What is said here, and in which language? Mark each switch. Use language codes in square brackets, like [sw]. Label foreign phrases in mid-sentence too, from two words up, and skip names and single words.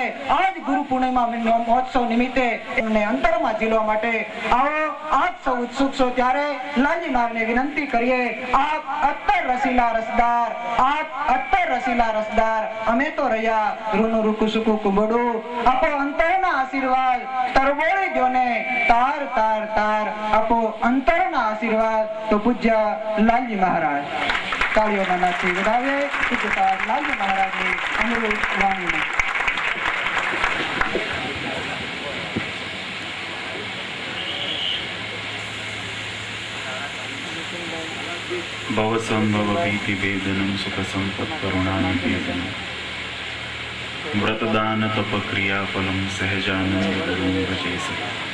[gu] આજ ગુરુ પૂર્ણિમા મહોત્સવ નિમિત્તે એમને અંતરમાં ઝીલવા માટે આવો આપ સૌ ઉત્સુક છો ત્યારે લાલજી મહારાજને વિનંતી કરીએ, આપ અત્તર રસીલા રસદાર, આપ અત્તર રસીલા રસદાર, અમે તો રહ્યા રૂનું રૂકુ સુકુ કુંબડું, આપો અંતરના આશીર્વાદ તરબોળી જોને તાર તાર તાર, આપો અંતરના આશીર્વાદ તો પૂજ્ય લાલજી મહારાજ. તાળીઓના નાદથી વધાવીએ પૂજ્ય લાલજી મહારાજની અમૃત વાણીને. [sa] भव संभव भीति वेदनम सुख संपत करुणानिकेतनम व्रतदान तप क्रिया फलम सहजानंद गुरुं भजे सदा